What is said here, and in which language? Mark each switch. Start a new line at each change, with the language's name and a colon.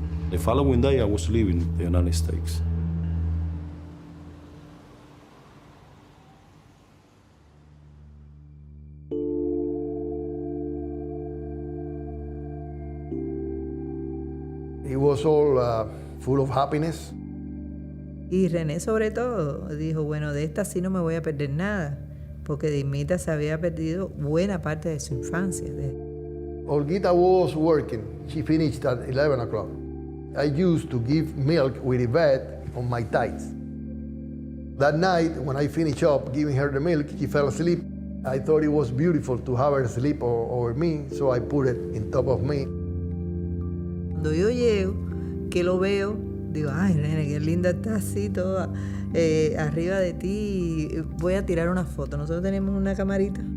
English: The following day, I was leaving the United States. It was all full of happiness.
Spanish: Y René, sobre todo, dijo, bueno, de esta sí no me voy a perder nada, porque Dimita se había perdido buena parte de su infancia.
English: Olguita was working. She finished at 11 o'clock. I used to give milk with Yvette on my thighs. That night, when I finished up giving her the milk, she fell asleep. I thought it was beautiful to have her sleep over me, so I put it on top of me.
Spanish: Cuando yo llego, que lo veo, digo, ay, nene, qué linda está así toda arriba de ti. Voy a tirar una foto. Nosotros tenemos una camarita.